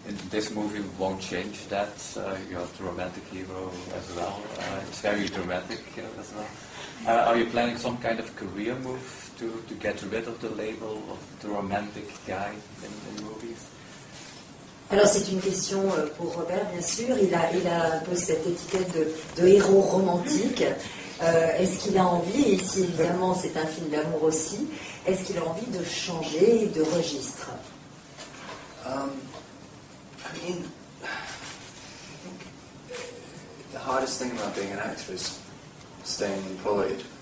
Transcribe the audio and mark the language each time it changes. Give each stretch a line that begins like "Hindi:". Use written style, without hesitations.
English: This movie won't change that. You're the romantic hero as well. It's very dramatic as well. Are you planning some kind of career move to get rid of the label of the romantic guy in movies?
French: Alors c'est une question pour Robert, bien sûr. Il a posé cette étiquette de héros romantique. Est-ce qu'il a envie, et ici évidemment c'est un film d'amour aussi, est-ce qu'il a envie de changer de registre?
English: I mean, the hardest thing about being an actor is staying employed.